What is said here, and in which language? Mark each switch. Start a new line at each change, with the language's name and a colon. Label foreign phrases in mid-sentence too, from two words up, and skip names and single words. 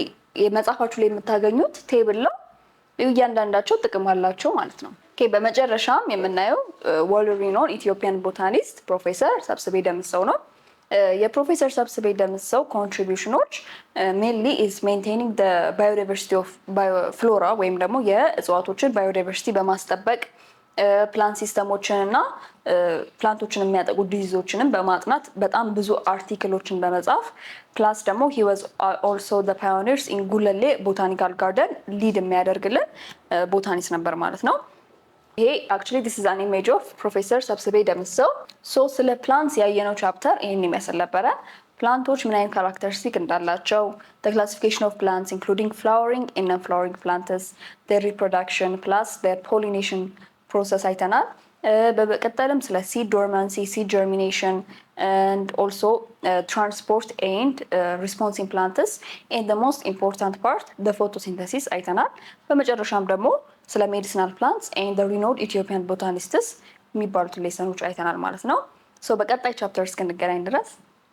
Amharic: መጽሐፋችሁ ላይ የምታገኙት ቴብል ነው። እያንዳንዳቸው ጥቅም አላቸው ማለት ነው። ኦኬ በመጨረሻም የምናየው
English: world renowned Ethiopian botanist
Amharic: ፕሮፌሰር ሰብስቤ ደምሰው ነው። የፕሮፌሰር ሰብስቤ ደምሰው ኮንትሪቢዩሽኖች
English: mainly is maintaining the biodiversity of flora
Amharic: ወይም ደግሞ የእጽዋቶችን ባዮዳይቨርሲቲ በማስጠበቅ ፕላንት ሲስተሞችን እና ፕላንቶችን የሚያጠቁ ዲዚዞችንም በማጥናት በጣም ብዙ አርቲክሎችን በመጻፍ ፕላስ ደግሞ
English: he was also the pioneers in
Amharic: ጉለሌ ቦታኒካል ጋርደን ሊድ የሚያደርግልን ቦታኒስት ነበር ማለት ነው። ይሄ
English: actually this is an image of
Amharic: ፕሮፌሰር ሰብስቤ ደምሰው። ሶ ስለ ፕላንትስ ያየነው ቻፕተር ይሄን ይመስል ነበረ። ፕላንቶች ምን አይነት ካራክተሪስቲክ እንዳላቸው
English: the classification of plants including flowering and non-flowering plants, their reproduction plus their pollination process አይተናል።
Amharic: በቀጠልም ስለ
English: seed dormancy, seed germination and also transport and response in plants and the most important part the photosynthesis
Amharic: አይተናል። በመጨረሻም ደግሞ ስለ
English: medicinal plants and the renowned Ethiopian botanists
Amharic: የሚባሉትን ሌሰኖች አይተናል ማለት ነው። ሶ በቀጣይ ቻፕተር እስክንገናኝ ድረስ